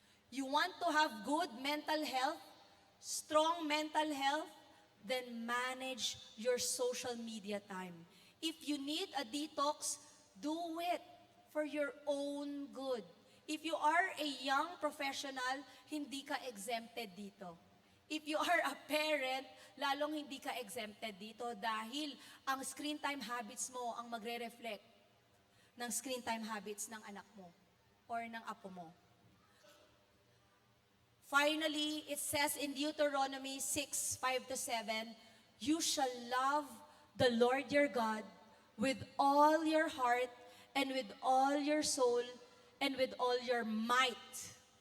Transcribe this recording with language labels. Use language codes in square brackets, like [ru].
[en] You want to have good mental health, strong mental health, then manage your social media time. If you need a detox, do it for your own good. If you are a young professional, [tl] hindi ka exempted dito. [en] If you are a parent, [tl] lalong hindi ka exempted dito dahil ang screen time habits mo ang magre-reflect ng screen time habits ng anak mo or ng apo mo. [en] Finally, it says in Deuteronomy 6:5-7, you shall love the Lord your God with all your heart and with all your soul and with all your might.